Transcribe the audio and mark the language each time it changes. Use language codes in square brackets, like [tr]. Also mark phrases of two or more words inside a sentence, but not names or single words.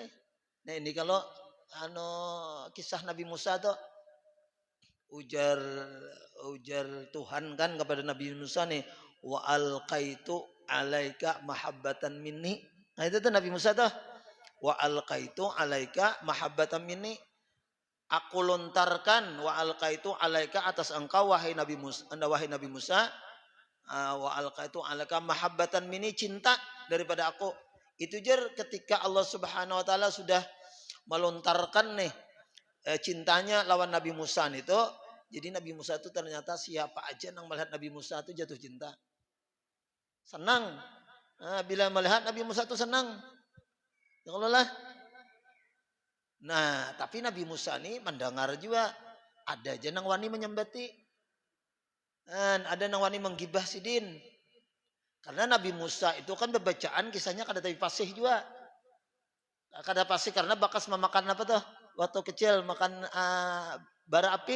[bjn] Nah ini kalau kisah Nabi Musa tuh ujar Tuhan kan kepada Nabi Musa nih [ar] وألقيت عليك محبة مني. [bjn] Nah itu tuh Nabi Musa tuh [ar] وألقيت عليك محبة مني. [bjn] Aku lontarkan [ar] وألقيت عليك [bjn] atas engkau wahai Nabi Musa [ar] وألقيت عليك محبة مني [bjn] cinta daripada aku. Itu jar ketika Allah [ar] سبحانه وتعالى [bjn] sudah melontarkan nih cintanya lawan Nabi Musa itu. [id] Jadi Nabi Musa itu ternyata siapa aja yang melihat Nabi Musa itu jatuh cinta. Senang. Nah, bila melihat Nabi Musa itu senang. [bjn] Ya Allah lah. Nah, tapi Nabi Musa ini mendengar juga ada aja nang wani menyembati. Dan ada nang wani menggibah sidin. Karena Nabi Musa itu kan bacaan kisahnya kada tapi pasih juga. Kada pasih karena bakas memakan apa tuh? [id] Waktu kecil makan bara api.